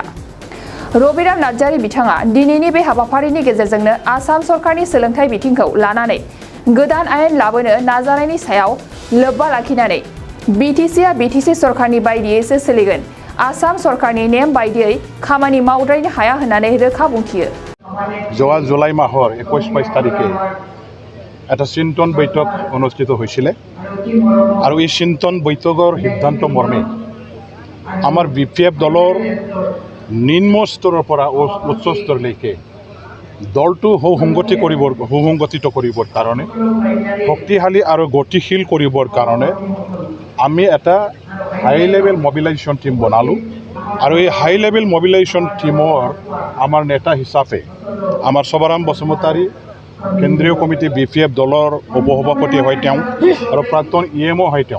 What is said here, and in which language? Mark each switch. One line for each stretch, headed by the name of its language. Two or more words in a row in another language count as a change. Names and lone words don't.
Bodo: रबिराम नार्जारी बिथाङा दिनैनि बे हाबाफारिनि गेजेरजोंनो आसाम सरकारनि सोलोंथाइ बिथिंखौ लानानै गोदान आयेन लाबोनो नाजानायनि सायाव लोब्बा लाखिनानै बिटिसिआ बिटिसि सरकारनि बायदियैसो सोलिगोन, आसाम सरकारनि नेम बायदियै खामानि मावद्रायनो हाया होननानै रोखा बुंथियो।
Assamese: যোৱা জুলাই মাহৰ 21-22 তাৰিখে এটা চিন্তন বৈঠক অনুষ্ঠিত হৈছিলে আৰু এই চিন্তন বৈঠকৰ সিদ্ধান্ত মৰ্মে আমাৰ বিপিএফ দলৰ নিম্ন স্তৰৰ পৰা উচ্চ স্তৰলৈকে দলটো সুসংগঠিত কৰিবৰ কাৰণে, শক্তিশালী আৰু গতিশীল কৰিবৰ কাৰণে আমি এটা
English: high level mobilisation team
Assamese: বনালোঁ আৰু এই হাই লেভেল মবিলাইজেশ্যন টিমৰ আমাৰ নেতা হিচাপে আমাৰ শৱাৰাম বসুমতাৰী, কেন্দ্ৰীয় কমিটি বিপিএফ দলৰ উপসভাপতি হয় তেওঁ আৰু প্ৰাক্তন ইএমও হয় তেওঁ।